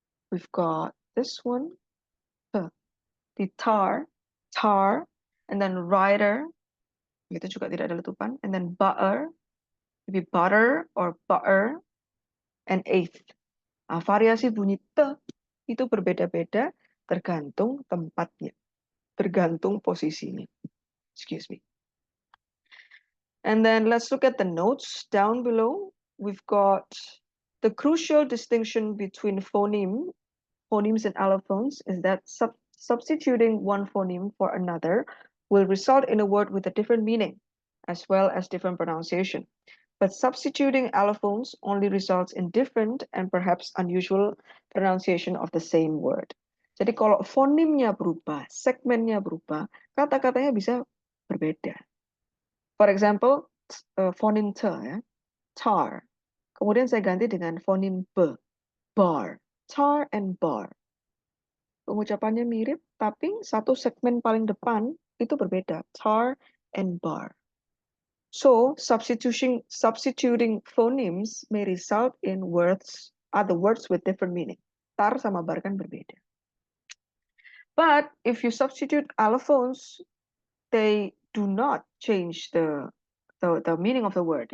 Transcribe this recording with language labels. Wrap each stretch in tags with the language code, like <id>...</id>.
<en>We've got this one, the tar, and then rider,</en> <id>itu juga tidak ada letupan,</id> <en>and then butter, maybe butter or butter, and eighth.</en> <id>Nah, variasi bunyi t itu berbeda-beda tergantung tempatnya, tergantung posisinya.</id> <en>Excuse me. And then let's look at the notes down below. We've got the crucial distinction between phonemes and allophones is that substituting one phoneme for another will result in a word with a different meaning, as well as different pronunciation. But substituting allophones only results in different and perhaps unusual pronunciation of the same word.</en> <id>Jadi kalau fonemnya berubah, segmennya berubah, kata-katanya bisa berbeda.</id> <en>For example, phoneme t, ya, tar.</en> <id>Kemudian saya ganti dengan phoneme b, bar.</id> <en>Tar and bar.</en> <id>Pengucapannya mirip, tapi satu segmen paling depan itu berbeda.</id> <en>Tar and bar. So, substituting phonemes may result in other words with different meaning.</en> <id>Tar sama bar kan berbeda.</id> <en>But if you substitute allophones, they do not change the meaning of the word.</en>